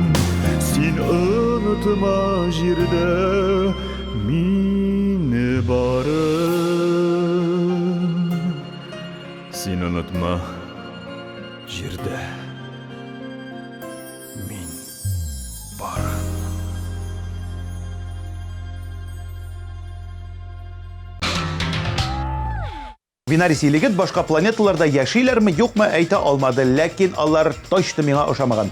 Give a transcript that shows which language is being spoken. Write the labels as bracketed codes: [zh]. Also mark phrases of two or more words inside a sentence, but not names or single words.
[tt] Sen unutma jirde min barın. Sen unutma jirde min barın. Винарис Илигит башка планеталарда яшиләрме, юкмы әйтә алмады, ләкин алар точно миңа ошамаган.